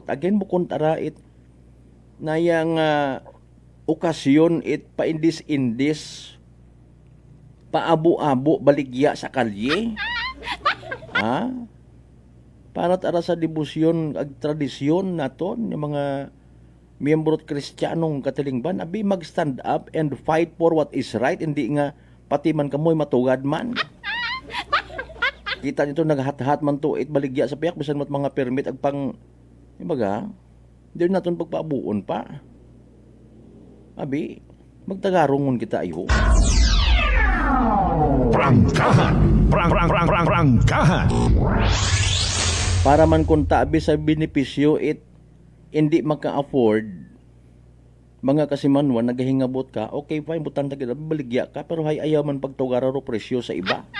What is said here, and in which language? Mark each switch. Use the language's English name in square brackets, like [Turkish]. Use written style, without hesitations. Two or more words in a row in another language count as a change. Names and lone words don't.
[Inonhan] Again bukon tara it na yang okasyon it paindis-indis paabo-abo baligya sa kalye. Para tara sa debosyon ag tradisyon naton yung mga miyembro Kristiyanong katilingban abi mag- [English] stand up and fight for what is right, [Inonhan] hindi nga pati man kamoy matugad man. Kita nito naghat-hat man to it baligya sa piyak bisan mat mga permit ag pang ibaga di naton pagpaabuon pa. Abi magtagarongon kita ayo. Prangkahan. Prangkahan. Para man kung tabi sa benepisyo it hindi maka-afford mga kasimanwan nagahingabot ka, [English] okay fine [Inonhan] butan ta kita baligya ka pero hay ayaw man pagtugara ro presyo sa iba.